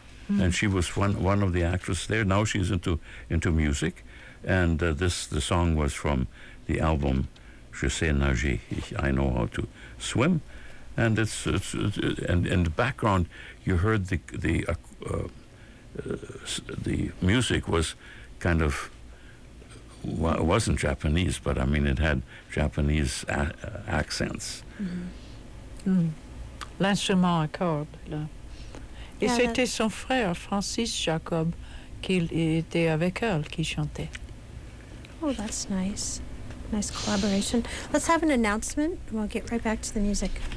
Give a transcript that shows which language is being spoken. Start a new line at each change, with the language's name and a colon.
English: And she was one of the actresses there. Now she's into music, and the song was from the album Je sais nager, I know how to swim, and it's in the background you heard the music was kind of, well, it wasn't Japanese, but I mean it had Japanese accents. Mm-hmm. Mm.
French: L'instrument à cordes, là. Et c'était son frère, Francis Jacob, qui était avec elle, qui chantait.
English: Oh, that's nice. Nice collaboration. Let's have an announcement, and we'll get right back to the music.